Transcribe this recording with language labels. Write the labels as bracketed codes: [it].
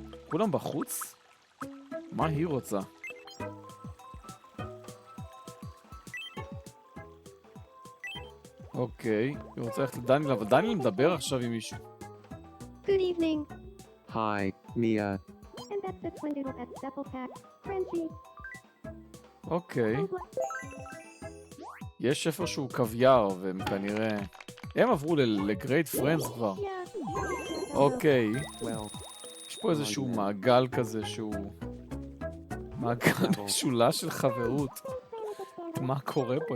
[he] כולם בחוץ? מה היא רוצה? אוקיי, היא רוצה ללכת לדניאל, אבל דניאל מדבר עכשיו עם מישהו. [en] Good evening. Hi, Mia. And that's the Twindoodle at Sepple Pack. Frenchie. [he] אוקיי. יש איפשהו קוויאר, והם כנראה... הם עברו לגרייט פרנדס כבר. [en] Yeah. [he] אוקיי. [en] Well, [he] יש פה איזשהו מעגל כזה שהוא... מעגל משולש של חברות. מה קורה פה?